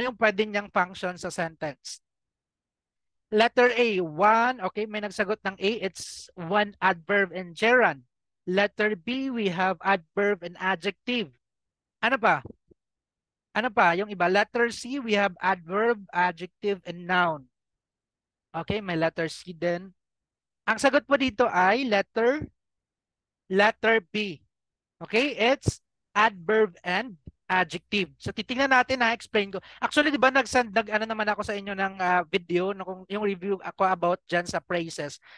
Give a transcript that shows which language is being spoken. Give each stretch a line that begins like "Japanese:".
Filipino: Ano yung pwede niyang function sa sentence? Letter A, 1.
English: Okay,
Filipino: may nagsagot ng
English: A. It's 1 adverb and gerund. Letter B, we have adverb and adjective.
Filipino: Ano pa? Ano pa? Yung iba.
English: Letter C, we have adverb, adjective, and noun.
Filipino: Okay, may letter C din. Ang sagot po dito ay letter B.
English: Okay, it's adverb and adjective.
Filipino: So titingnan natin, explain ko. Actually, di ba ano naman ako sa inyo ng video, no, kung yung review ako about dyan sa phrases.